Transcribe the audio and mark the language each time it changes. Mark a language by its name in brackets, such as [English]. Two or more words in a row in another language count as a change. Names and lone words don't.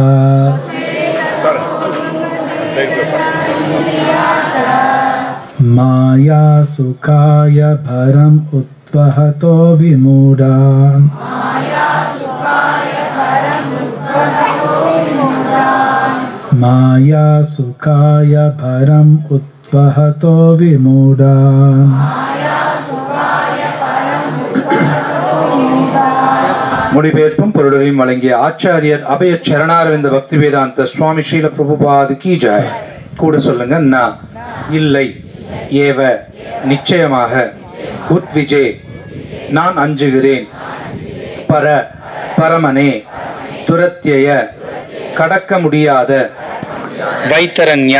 [Sanskrit] माया सुखाय भरम उत्वहतो विमूढान्. माया सुखाय भरम उत्वहतो विमूढान्. [Tamil] மொழிபெயர்ப்பும் பொருளையும் வழங்கிய ஆச்சாரியர் அபய சரணாரவிந்த பக்தி வேதாந்த சுவாமி ஸ்ரீல பிரபுபாது கி ஜெய். கூட சொல்லுங்க. ந இல்லை, ஏவ நிச்சயமாக, உத்விஜே நான் அஞ்சுகிறேன், பர பரமனே, துரத்யய கடக்க முடியாத, வைத்தரண்யா